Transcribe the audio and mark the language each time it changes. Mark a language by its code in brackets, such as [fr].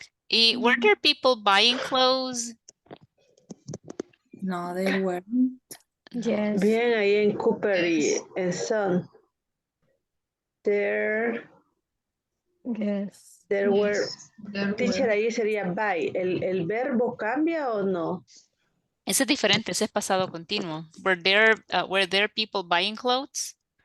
[en] Y were there people buying clothes? No, there weren't. Yes. [es] Bien, ahí en Cooper y en Son. [en] There Yes. [es] were. Teacher, ahí sería buy. ¿El verbo cambia o no? Ese es diferente, ese es pasado continuo. [en] Were there people buying clothes?